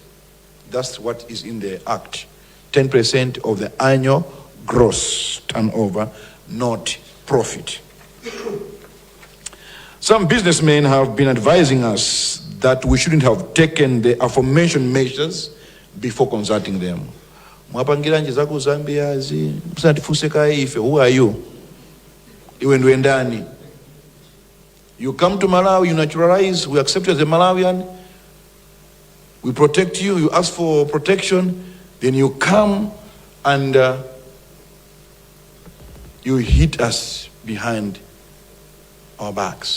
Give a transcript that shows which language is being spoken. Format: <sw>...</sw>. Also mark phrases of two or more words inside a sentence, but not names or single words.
<en>That's what is in the Act. 10% of the annual gross turnover, not profit. Some businessmen have been advising us that we shouldn't have taken the aforementioned measures before consulting them.</en> <ny>Mwapangira zako Zambia msatifunse ife,</ny> <en>who are you?</en> <ny>Iwe ndo ndani.</ny> <en>You come to Malawi, you naturalize, we accept you as a Malawian, we protect you, you ask for protection, then you come and you hit us behind our backs.</en>